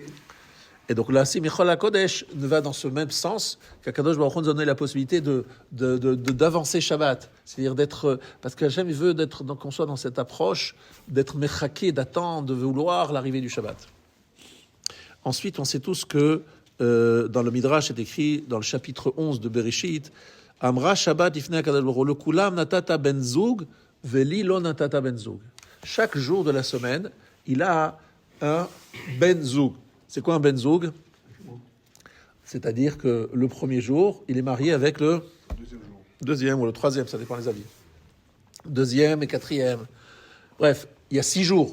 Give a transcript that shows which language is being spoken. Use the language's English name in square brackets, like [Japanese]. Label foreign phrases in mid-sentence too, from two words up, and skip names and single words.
[French] Et donc là, si Michol HaKodesh ne va dans ce même sens, qu' [Hebrew] הקדוש ברוך הוא [French] nous donne la possibilité d'avancer Shabbat. C'est-à-dire d'être... Parce qu'Hachem, il veut qu'on soit dans cette approche, d'être mechaké, d'attendre, de vouloir l'arrivée du Shabbat. Ensuite, on sait tous que dans le Midrash, c'est écrit dans le chapitre 11 de Bereshit, [Hebrew] אמרה שבת לפני הקדוש ברוך הוא לכולם נתת בן זוג ולי לא נתת בן זוג. [French] Chaque jour de la semaine, il a un [Hebrew] בן זוג. [French] C'est quoi un [Hebrew] בן זוג? [French] C'est-à-dire que le premier jour, il est marié avec le deuxième ou le troisième, ça dépend des avis. Deuxième et quatrième. Bref, il y a 6 jours.